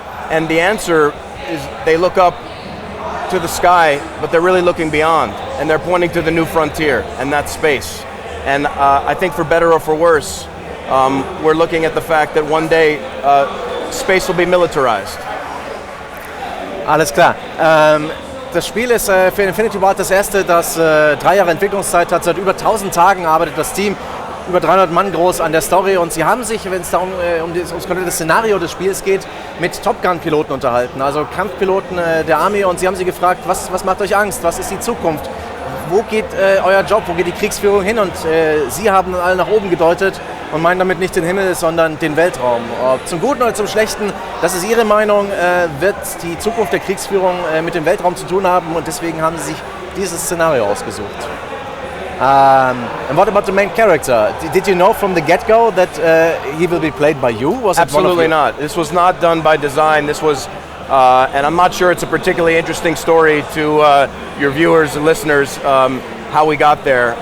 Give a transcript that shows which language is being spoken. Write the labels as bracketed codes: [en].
[en] And the answer is they look up to the sky, but they're really looking beyond, and they're pointing to the new frontier, and that's space. And I think for better or for worse, we're looking at the fact that one day space will be militarized. [de] Alles klar. Das Spiel ist für Infinity Ward das erste, das 3 Jahre Entwicklungszeit hat. Seit über 1000 Tagen arbeitet das Team, über 300 Mann groß, an der Story, und sie haben sich, wenn es darum ums komplette Szenario des Spiels geht, mit Top Gun Piloten unterhalten, also Kampfpiloten der Armee, und sie haben sie gefragt, was macht euch Angst, was ist die Zukunft, wo geht euer Job, wo geht die Kriegsführung hin, und sie haben alle nach oben gedeutet und meinen damit nicht den Himmel, sondern den Weltraum. Ob zum Guten oder zum Schlechten, das ist ihre Meinung, wird die Zukunft der Kriegsführung mit dem Weltraum zu tun haben, und deswegen haben sie sich dieses Szenario ausgesucht. [en] And what about the main character? Did you know from the get-go that he will be played by you? [de] Was [en] Absolutely not. This was not done by design. This was, and I'm not sure it's a particularly interesting story to your viewers and listeners, how we got there.